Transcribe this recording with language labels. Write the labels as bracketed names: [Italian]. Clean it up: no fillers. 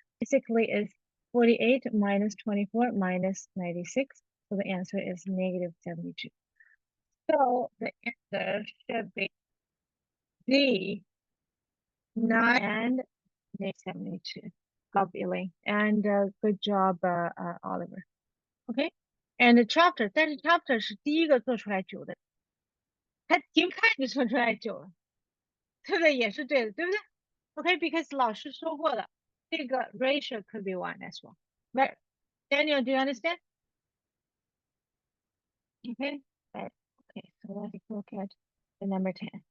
[English] Basically, is 48 minus 24 minus 96. So the answer is negative 72. So the answer should be D, 9 and negative 72. God willing. And good job, Oliver. Okay. And the chapter, [Chinese] 但是 chapter 是第一个做出来9的，他一看就做出来9了，对不对？也是对的，对不对？ [English] Okay, because [Chinese] 老师说过了，这个 [English] ratio could be 1 as well. Right? Daniel, do you understand? Okay. Right. Okay, so let's look at the number 10.